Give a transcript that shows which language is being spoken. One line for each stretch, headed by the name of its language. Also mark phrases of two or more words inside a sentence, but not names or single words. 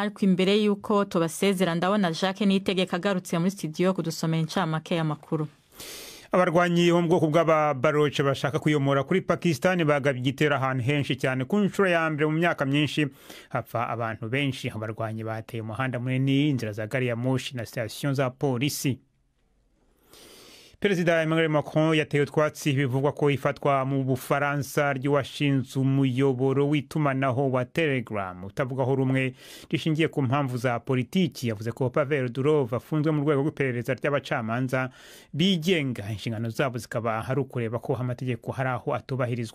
Kinyarwanda: Ariko imbere yuko tubasezera ndabona Jacques Niyitegeka agarutse muri studio kudusomera incamake y'amakuru. Abarwanyi bo mu bwoko bw'ababaroche bashaka kuyomora kuri Pakistan bagabye igitero ahantu henshi cyane ku nshuro ya mbere mu myaka myinshi, hapfa abantu benshi. Abarwanyi bateye umuhanda munini, inzira za gari ya moshi na station za polisi. Perezida Emmanuel Macron yateye utwatsi bivugwa ko ifatwa mu Bufaransa ry'uwashinze umuyoboro w'itumanaho wa Telegram utavugaho rumwe rishingiye ku mpamvu za politiki. Yavuze ko Pavel Durov afunzwe mu rwego rw'iperereza ry'abacamanza bigenga, inshingano zabo zikaba hari ukureba ko amategeko hari aho atubahirizwa.